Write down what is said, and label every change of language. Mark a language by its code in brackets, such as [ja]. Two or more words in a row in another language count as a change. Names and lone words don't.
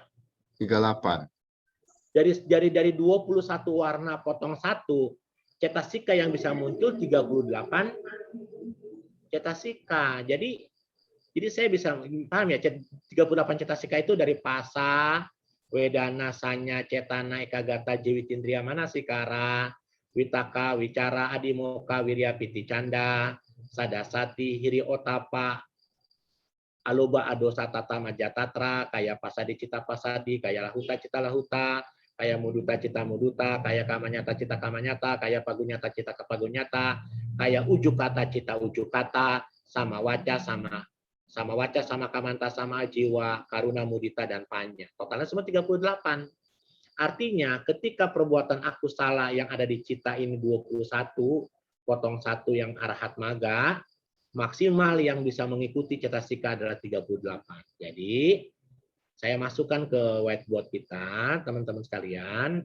[id] 38. Dari 21 warna potong 1, cetasika yang bisa muncul 38 cetasika. Jadi saya bisa paham ya, 38 cetasika itu dari pasa, [pi] wedana, sanya, cetana, ekagata, jiwitindriya, manasikara, witaka, wicara, adimoka, wirya, piti, canda, sadasati, hiri otapa, aloba, adosa, tata, majatatra, kaya pasadi, cita pasadi, kaya lahuta, cita lahuta, kaya muduta cita muduta, kaya kamanyata cita kamanyata, kaya pagunyata cita kepagunyata, kaya ujukata cita ujukata, sama waca sama kamanta sama jiwa, karuna mudita dan panya. [id] Totalnya semua 38. Artinya ketika perbuatan akusala yang ada di cita ini 21, potong 1 yang arahat maga, maksimal yang bisa mengikuti cetasika adalah 38. Jadi saya masukkan ke whiteboard kita, teman-teman sekalian.